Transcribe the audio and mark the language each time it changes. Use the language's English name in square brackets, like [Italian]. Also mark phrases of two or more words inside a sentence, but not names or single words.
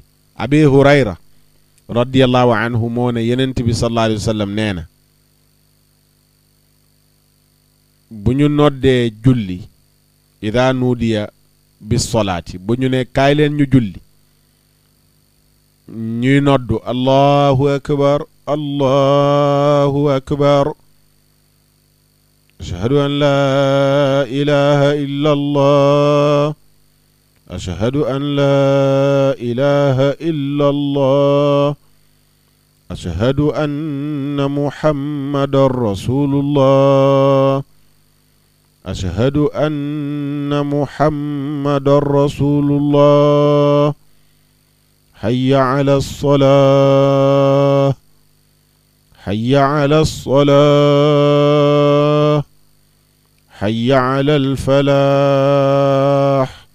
[Wolof] Abi Hurayra [Arabic] رضي الله عنه [Wolof] moo ne yenent bi [Arabic] صلى الله عليه وسلم [Wolof] nee na bu ñu noddee julli [Arabic] إذا نودي بالصلاة [Wolof] bu ñu ne kaay leen ñu julli ñuy noddu [Arabic] الله أكبر الله أكبر أشهد أن لا إله إلا الله أشهد أن لا إله إلا الله أشهد أن محمدا رسول الله أشهد أن محمدا رسول الله حي على الصلاة حي على الصلاة حي على الفلاح